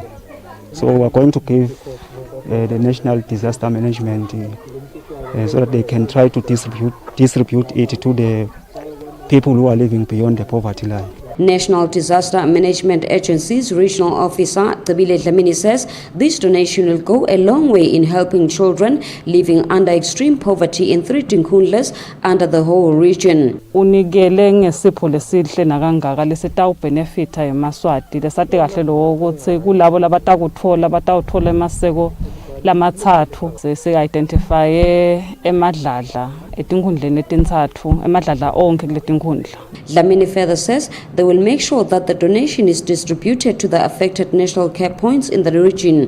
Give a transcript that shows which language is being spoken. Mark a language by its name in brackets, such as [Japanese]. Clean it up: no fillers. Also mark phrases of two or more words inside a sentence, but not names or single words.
[English] So we're going to give the National Disaster Management so that they can try to distribute it to the people who are living beyond the poverty line. National Disaster Management Agency's Regional Officer Tabile Dlamini says this donation will go a long way in helping children living under extreme poverty in 3 tinkhundlas under the whole region. [Swati] Unikele ngesipho lesihle nakangaka lesitawubenefita eMaswati lesati kahle lo ukuthi kulabo labatawuthola emaseko lamathathu se-identify emadladla etinkhundleni etintathu emadladla onke kule tinkhundla. [English] Dlamini further says they will make sure that the donation is distributed to the affected national care points in the region.